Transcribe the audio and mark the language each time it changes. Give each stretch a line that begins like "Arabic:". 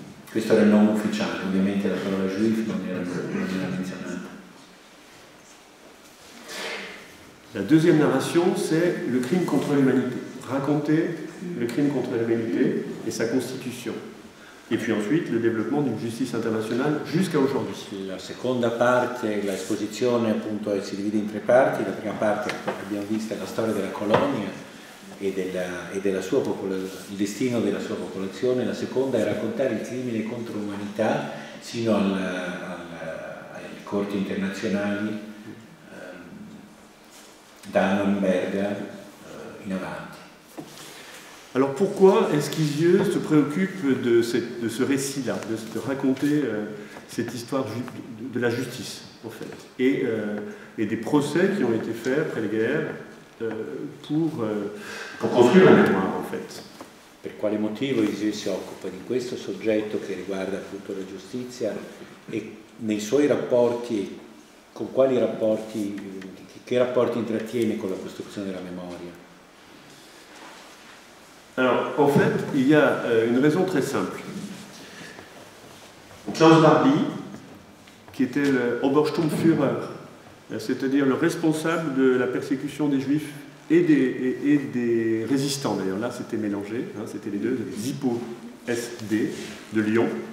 Italian: Questo era il nome ufficiale, ovviamente la parola juif non era menzionata.
French: La deuxième narration, c'est le crime contre l'humanité. Raconter le crime contre l'humanité et sa constitution. Et puis ensuite le développement d'une justice internazionale jusqu'à aujourd'hui.
Italian: La seconda parte, l'esposizione appunto si divide in 3 parti. La prima parte abbiamo visto la storia della colonia e della sua il destino della sua popolazione. La seconda è raccontare il crimine contro l'umanità sino alle corti internazionali da Norimberga in avanti.
French: Alors pourquoi est-ce qu'Isieux se préoccupe de ce récit-là, de raconter cette histoire de la justice, en fait, et des procès qui ont été faits après les guerres pour construire la mémoire, en fait.
Italian: Per quale motivo Isieux si occupa di questo soggetto che riguarda appunto la giustizia e nei suoi rapporti, con quali rapporti, che rapporti intrattiene con la costruzione della memoria?
French: Alors, en fait, il y a une raison très simple. Klaus Barbie, qui était le Obersturmführer, c'est-à-dire le responsable de la persécution des Juifs et des résistants, d'ailleurs, là c'était mélangé, hein, c'était les deux, Zippo SD de Lyon.